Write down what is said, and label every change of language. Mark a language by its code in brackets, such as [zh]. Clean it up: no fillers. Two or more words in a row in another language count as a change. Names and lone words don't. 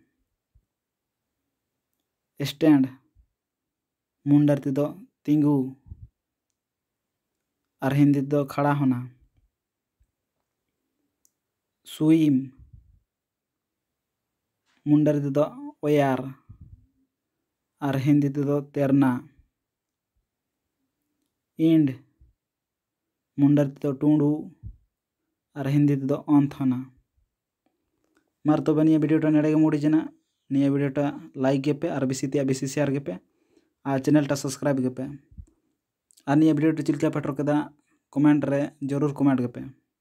[unr] स्टैंड मुंडर तेदो तिंगू और हिंदी तेदो [hi] खड़ा होना। [unr] स्विम मुंडर तेदो ओयार और हिंदी तेदो तैरना। इंड मुंडर तेदो टूंडू और हिंदी तेदो [hi] अंत होना। [unr] मार तबे निया भिडियोटा नेड़े मुड़ीजेना। निया भिडियोटा लाइक गेपे और बेसी शेयर गेपे और चैनलटा सब्सक्राइब गेपे और निया भिडियोटा चिलका पे टरकेदा कमेंट रे जरूर कमेंट गेपे।